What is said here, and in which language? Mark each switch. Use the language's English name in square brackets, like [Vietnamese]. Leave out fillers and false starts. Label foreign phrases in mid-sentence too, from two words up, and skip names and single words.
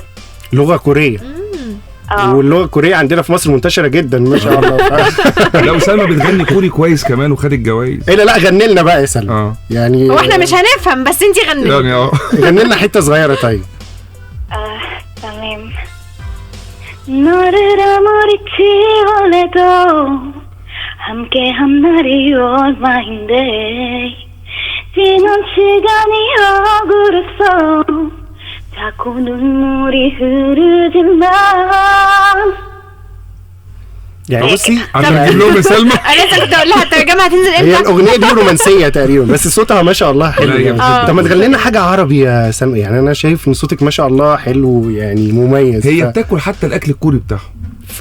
[Arabic] لغه كوريه؟ واللغه الكوريه عندنا في مصر منتشره جدا ما شاء الله. لو سلمى بتغني كوري كويس كمان وخدت جوائز. ايه لا غني لنا بقى يا سلمى. يعني هو احنا مش هنفهم، بس انتي غني يعني. غني لنا حته صغيره طيب. تمام. [Korean] 너를 아무리 지원해도 함께한 날이 올 마인데 지난 시간이 억울해서 자꾸 눈물이 흐르지만. [Arabic] يعني بصي عشان اجيب لهم يا سلمى. انا لسه كنت اقول لها الترجمه هتنزل امتى. هي الاغنيه دي رومانسيه تقريبا، بس صوتها ما شاء الله حلو يعني. طب ما تغني لنا حاجه عربي يا سلمى، يعني انا شايف ان صوتك ما شاء الله حلو يعني مميز. هي بتاكل حتى الاكل الكوري بتاعهم.